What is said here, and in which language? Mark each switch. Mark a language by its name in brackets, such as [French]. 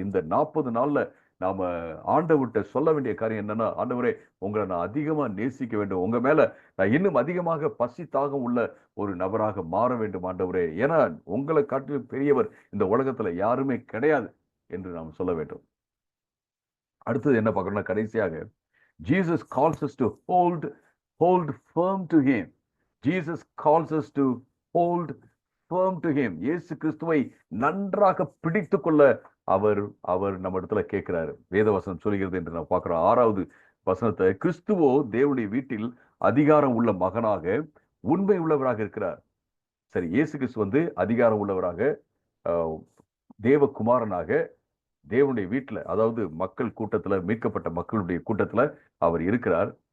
[Tamil] இந்த 40 நாள்ல நாம ஆண்டவர்கிட்ட சொல்ல வேண்டிய காரியம் என்னன்னா, ஆண்டவரே, உங்களை நான் அதிகமா நேசிக்க வேண்டும், உங்க மேல நான் இன்னும் அதிகமாக பசி தாகம் உள்ள ஒரு நபராக மாற வேண்டும் ஆண்டவரே. ஏன்னா உங்களை காட்டிலும் பெரியவர் இந்த உலகத்துல யாருமே கிடையாது என்று நாம் சொல்ல வேண்டும். அடுத்தது என்ன பார்க்கணும்னா, கடைசியாக [English] Jesus calls us to hold firm to him. Jesus calls us to hold firm to him. [Tamil] இயேசு கிறிஸ்துவை நன்றாக பிடித்துக் கொள்ள அவர் அவர் நம்ம இடத்துல கேட்கிறாரு. வேதவசனம் சொல்கிறது என்று நான் பார்க்கிறோம். 6வது வசனத்தை, கிறிஸ்துவோ தேவனுடைய வீட்டில் அதிகாரம் உள்ள மகனாக உண்மை உள்ளவராக இருக்கிறார். சரி, இயேசு கிறிஸ்து வந்து அதிகாரம் உள்ளவராக, தேவகுமாரனாக தேவனுடைய வீட்டுல, அதாவது மக்கள் கூட்டத்துல, மீட்கப்பட்ட மக்களுடைய கூட்டத்துல அவர் இருக்கிறார்.